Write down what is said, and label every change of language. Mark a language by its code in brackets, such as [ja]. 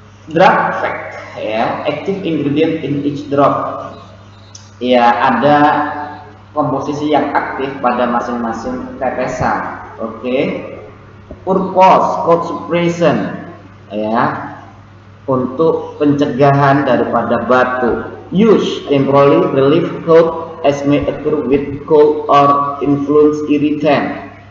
[en] Drug fact, ya, active ingredient in each drop. [id] Ya, ada komposisi yang aktif pada masing-masing tetesan. Oke. [en] Purpose cough suppressant, [id] ya, untuk pencegahan daripada batuk. [en] Use temporarily relief cough as may occur with cold or influence irritant.